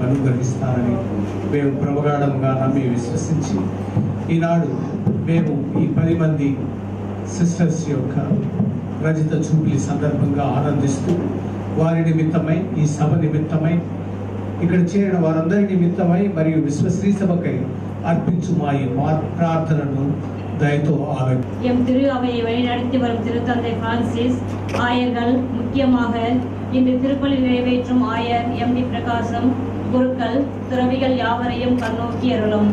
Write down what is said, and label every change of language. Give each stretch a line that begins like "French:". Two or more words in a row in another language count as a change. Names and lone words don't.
Telugu: అనుగ్రహిస్తారని మేము ప్రగాఢంగా నమ్మి విశ్వసించి ఈనాడు మేము ఈ 10 మంది సిస్టర్స్ యొక్క రజిత జూబిలీ సందర్భంగా ఆనందిస్తూ వారి నిమిత్తమై ఈ సభ నిమిత్తమై ఇక్కడ చేరిన వారందరి నిమిత్తమై మరియు విశ్వశ్రీ సభకై అర్పించు మా ఈ ప్రార్థనను దయతో ఆలోచన.
Tamil: எம் திரு அவையை வழிநடத்தி வரும் திருத்தந்தை பிரான்சிஸ், ஆயர்கள், முக்கியமாக இன்று திருப்பலி நிறைவேற்றும் ஆயர் எம்.டி. பிரகாசம், குருக்கள், துறவிகள் யாவரையும் கண்ணோக்கி அருளும்.